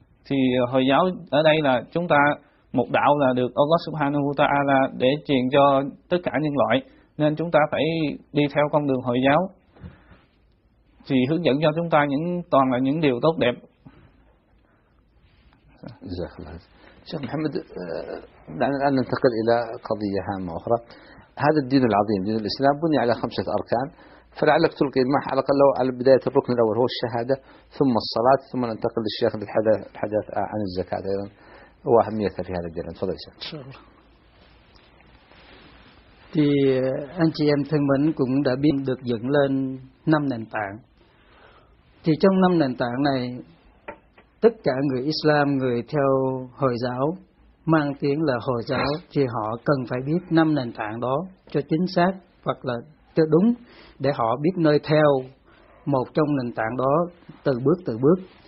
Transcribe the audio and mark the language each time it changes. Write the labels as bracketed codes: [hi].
[vi] Thì Hồi giáo ở đây là chúng ta một đạo là được Allah Subhanahu wa ta'ala để truyền cho tất cả nhân loại, nên chúng ta phải đi theo con đường Hồi giáo thì hướng dẫn cho chúng ta toàn là những điều tốt đẹp. [ar] شيخ محمد، دعنا الآن ننتقل إلى قضية هامة أخرى. هذا الدين العظيم دين الإسلام بني على 5 أركان، فلعلك تلقي معه على الأقل على بداية الركن الأول هو الشهادة، ثم الصلاة، ثم ننتقل للشيخ للحديث عن الزكاة أيضا وأهميتها في هذا الدين. تفضل شيخ. [vi] Thì anh chị em thân mến cũng đã biết được dựng lên 5 nền tảng. Thì trong 5 nền tảng này, tất cả người Islam, người theo Hồi giáo, mang tiếng là Hồi giáo, thì họ cần phải biết 5 nền tảng đó cho chính xác hoặc là cho đúng, để họ biết nơi theo một trong nền tảng đó từ bước.